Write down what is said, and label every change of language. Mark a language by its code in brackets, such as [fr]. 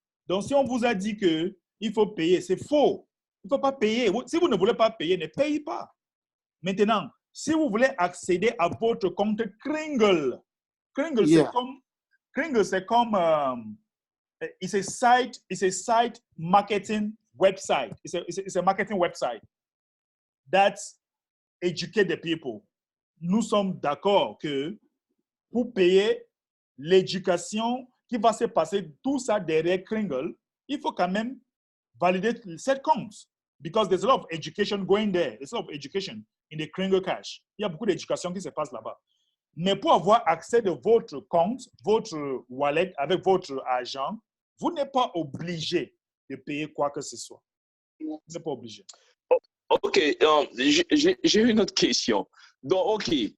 [fr] Donc, si on vous a dit qu'il faut payer, c'est faux. Il ne faut pas payer. Si vous ne voulez pas payer, ne payez pas. Maintenant, si vous voulez accéder à votre compte Kringle, Kringle, c'est comme [en] it's a site marketing website. It's a marketing website that educate the people. [fr] Nous sommes d'accord que pour payer l'éducation qui va se passer, tout ça derrière Kringle, il faut quand même valider cette compte. [en] Because there's a lot of education going there. There's a lot of education in the Kringle Cash. [fr] Il y a beaucoup d'éducation qui se passe là-bas. Mais pour avoir accès de votre compte, votre wallet avec votre argent, vous n'êtes pas obligé de payer quoi que ce soit. Vous n'êtes pas obligé. OK. J'ai une autre question. Donc, OK.